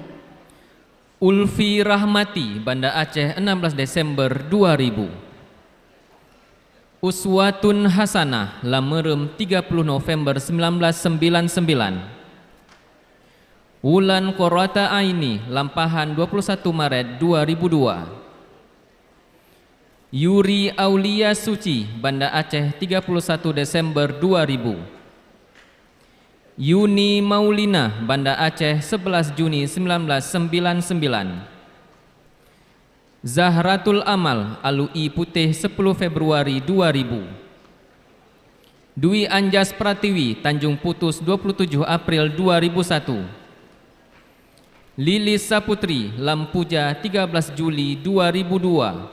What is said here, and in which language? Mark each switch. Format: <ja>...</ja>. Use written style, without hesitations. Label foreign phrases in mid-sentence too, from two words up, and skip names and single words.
<id>Ulfi Rahmati, Banda Aceh, 16 Desember 2000. Uswatun Hasanah, Lamerem, 30 November 1999. Wulan Qurrata Aini, Lampahan, 21 Maret 2002. Yuri Aulia Suci, Banda Aceh, 31 Desember 2000. Yuni Maulina, Banda Aceh 11 Juni 1999. Zahratul Amal, Alui Putih 10 Februari 2000. Dwi Anjas Pratiwi, Tanjung Putus 27 April 2001. Lilis Saputri, Lampuja 13 Juli 2002.</id>